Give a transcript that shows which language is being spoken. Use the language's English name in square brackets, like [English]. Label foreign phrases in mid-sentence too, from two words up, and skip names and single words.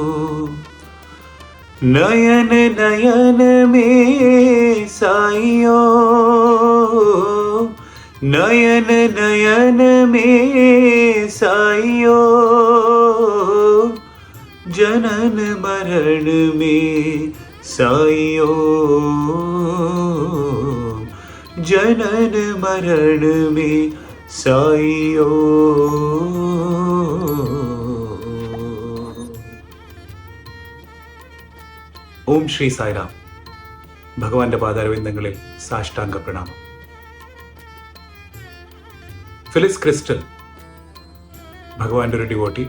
[Hindi] नयन नयन में साइयो, नयन नयन में साइयो, जनन मरण में साइयो, जनन मरण में साइयो. [Malayalam] ഓം ശ്രീ സായിറാം. ഭഗവാന്റെ പാദാരവിന്ദങ്ങളിൽ സാഷ്ടാംഗ പ്രണാമം. ഫിലിസ് ക്രിസ്റ്റൽ ഭഗവാന്റെ ഒരു ഡിവോട്ടി.